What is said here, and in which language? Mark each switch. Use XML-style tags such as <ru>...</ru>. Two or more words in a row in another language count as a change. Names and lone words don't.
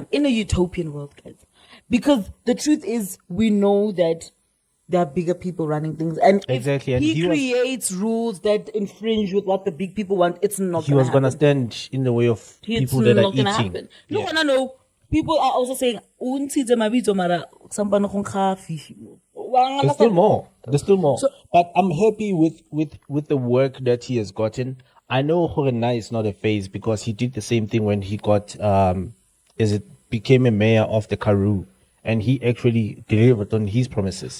<en>In a utopian world, guys. Because the truth is, we know that there are bigger people running things. And Exactly, if and he he was- creates rules that infringe with what the big people want, it's not He gonna was happen. gonna stand in the way of It's people that are not gonna eating. happen. You wanna know, people are also saying,</en> <tn>"Untshitse mabitso mara sampane go nkga fish."</tn> <en>There's still more. There's still more. But I'm happy with the work that he has gotten. I know Horena is not a phase because he did the same thing when he got became a mayor of the Karoo, and he actually delivered on his promises.</en>